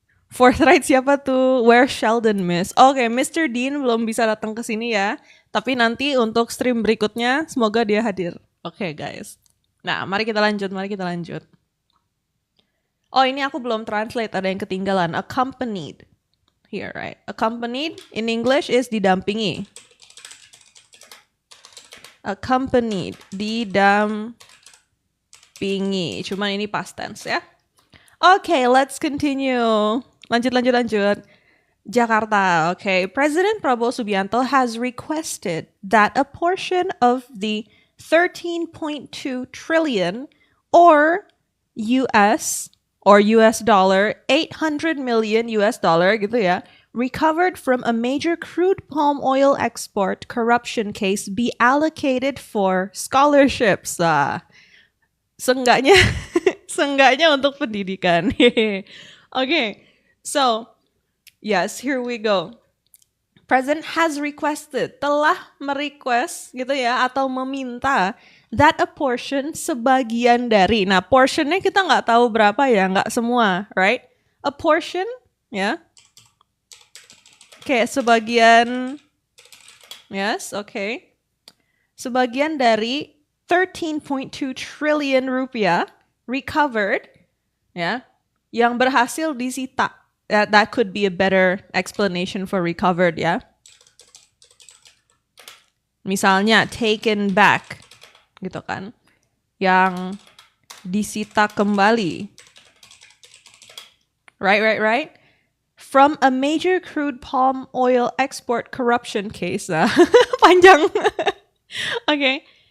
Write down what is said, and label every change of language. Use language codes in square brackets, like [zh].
[en] Fourth right [id] siapa tuh? [en] Where Sheldon miss? Oke, Mr. [id] Dean belum bisa datang ke sini ya. Tapi nanti untuk stream berikutnya semoga dia hadir. Oke, guys. Nah, mari kita lanjut. Oh, ini aku belum translate, ada yang ketinggalan. [en] Accompanied. Here, right? Accompanied in English is didampingi. [id] Accompanied, didampingi. Cuman ini past tense ya. [en] Okay, let's continue. Lanjut. Jakarta, okay. President Prabowo Subianto has requested that a portion of the 13.2 trillion or US dollar 800 million US dollar [id] gitu ya, [en] recovered from a major crude palm oil export corruption case be allocated for scholarships. [id] Seenggaknya untuk pendidikan. [en] Okay. So, yes, here we go. President has requested, [id] telah merequest gitu ya, atau meminta [en] that a portion, [id] sebagian dari. Nah, portionnya kita nggak tahu berapa ya, nggak semua, right? A portion, ya. Okay, sebagian, yes, okay. Sebagian dari 13.2 trillion rupiah recovered, ya, yang berhasil disita. [en] That could be a better explanation for recovered, ya. [id] Misalnya [en] taken back, [id] gitu kan. Yang disita kembali. [en] Right. From a major crude palm oil export corruption case. [id] Panjang. [en] Okay.